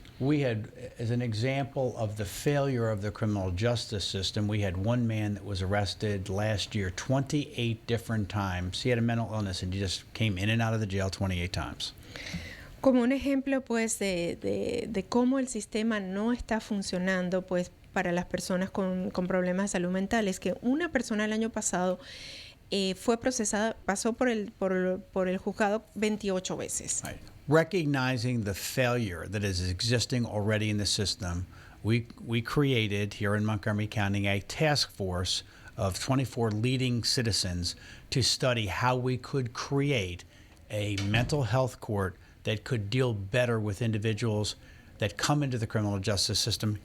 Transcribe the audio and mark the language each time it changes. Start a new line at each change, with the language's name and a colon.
English: We had, as an example of the failure of the criminal justice system, we had one man that was arrested last year 28 different times. He had a mental illness and he just came in and out of the jail 28 times.
Spanish: Como un ejemplo, pues, de cómo el sistema no está funcionando, pues, para las personas con problemas de salud mental, es que una persona el año pasado fue procesada, pasó por el juzgado 28 veces.
English: Right. Recognizing the failure that is existing already in the system, we created here in Montgomery County a task force of 24 leading citizens to study how we could create a mental health court that could deal better with individuals that come into the criminal justice system.